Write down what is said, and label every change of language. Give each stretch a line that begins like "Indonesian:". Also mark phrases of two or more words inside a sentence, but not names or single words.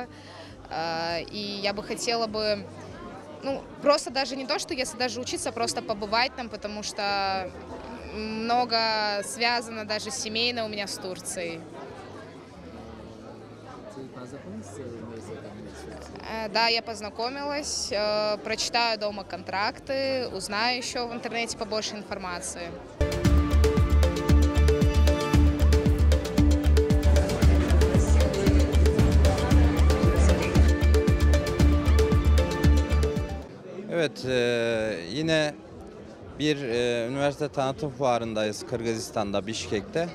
Russian: И я бы хотела бы, просто даже не то, что если даже учиться, просто побывать там, потому что много связано даже семейно у меня с Турцией. Да, я познакомилась, прочитаю дома контракты, узнаю еще в интернете побольше информации.
Turkish: Evet, yine bir üniversite tanıtım fuarındayız Kırgızistan'da, Bişkek'te.